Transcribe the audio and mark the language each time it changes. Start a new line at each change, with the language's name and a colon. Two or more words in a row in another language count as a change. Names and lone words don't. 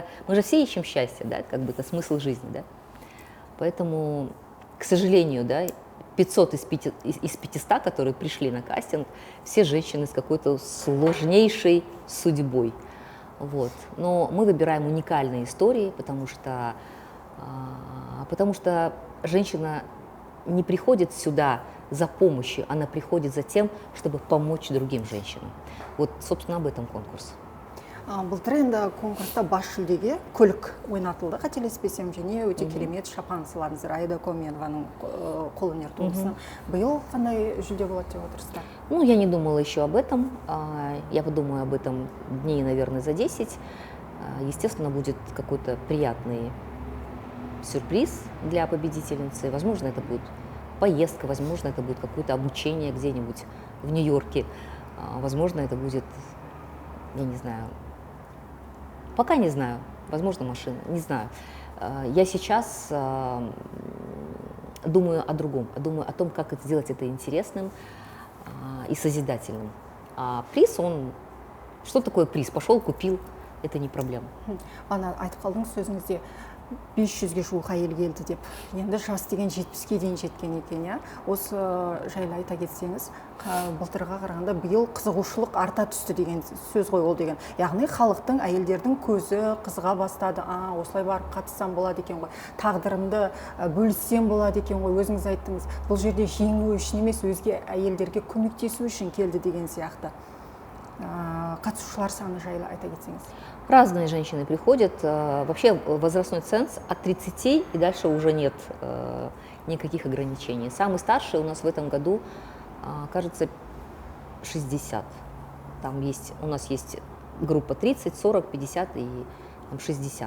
Russian: Мы же все ищем счастье, да, как бы это смысл жизни, да. Поэтому, к сожалению, да, 500 из 500, которые пришли на кастинг, все женщины с какой-то сложнейшей судьбой. Вот. Но мы выбираем уникальные истории, потому что женщина не приходит сюда за помощью, она приходит за тем, чтобы помочь другим женщинам. Вот, собственно, об этом конкурс.
Kazakh: Былтыр енді конкурста бас жүлдеге көлік ойнатылды, қателеспесем, және өте керемет шапан сыйладыңыздар Аида Коменованың қолөнер туындысынан. Биыл қандай жүлде болады деп отырсыздар?
Russian: Ну, я не думала еще об этом. Я подумаю об этом дней, наверное, за 10. Естественно, будет какой-то приятный сюрприз для победительницы. Возможно, это будет поездка, возможно, это будет какое-то обучение где-нибудь в Нью-Йорке. Возможно, это будет, я не знаю, пока не знаю, возможно, машина, не знаю. Я сейчас думаю о другом, думаю о том, как сделать это интересным и созидательным. А приз, что такое приз? Пошел, купил, это не проблема.
Kazakh: Ана айтып қалдыңыз сөзіңізде 500-ге жуық әйел келді деп. Енді жас деген 70-ге дейін жеткен екен, иә? Осы жайлы айта кетсеңіз, былтырға қарағанда биыл қызығушылық арта түсті деген сөз ғой ол деген. Яғни халықтың, әйелдердің көзі қызыға бастады. Осылай барып қатыссам болады екен ғой. Тағдырымды бөліссем болады екен ғой. Өзіңіз айттыңыз. Бұл жерде жеңу үшін емес, өзге әйелдерге көмектесу үшін келді деген сияқты. Қатысушылар саны жайлы айта кетсеңіз.
Russian: Разные женщины приходят. Вообще возрастной ценз от 30 и дальше уже нет никаких ограничений. Самый старший у нас в этом году, кажется, 60. Там у нас есть группа 30, 40, 50 и 60.